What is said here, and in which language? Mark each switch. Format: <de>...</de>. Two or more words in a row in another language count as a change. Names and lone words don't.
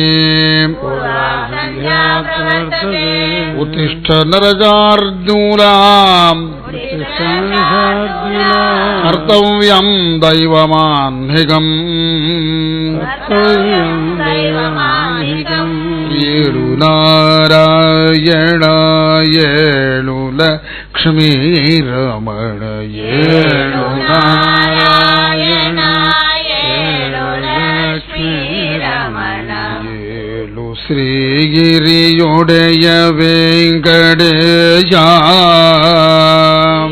<sa>ಪೂರ್ವಾ ಸಂಧ್ಯಾ ಪ್ರವರ್ತತೆ ಉತ್ತಿಷ್ಠ ನರಜಾರ್ಜೂಲ ಉತ್ತಿಷ್ಠ ನರಶಾರ್ದೂಲ ಕರ್ತವ್ಯಂ ದೈವಮಾನ್ಹಿಕಂ ಕರ್ತವ್ಯಂ ದೈವಮಾನ್ಹಿಕಂ</sa> <kn>ಏಳು ನಾರಾಯಣ ಏಳು ಲಕ್ಷ್ಮೀ ರಮಣ ಏಳು ನಾರಾಯಣ ಏಳು ಲಕ್ಷ್ಮೀ ರಮಣ ಏಳು ಶ್ರೀಗಿರಿಯೊಡೆಯ ವೆಂಕಟೇಶ</kn>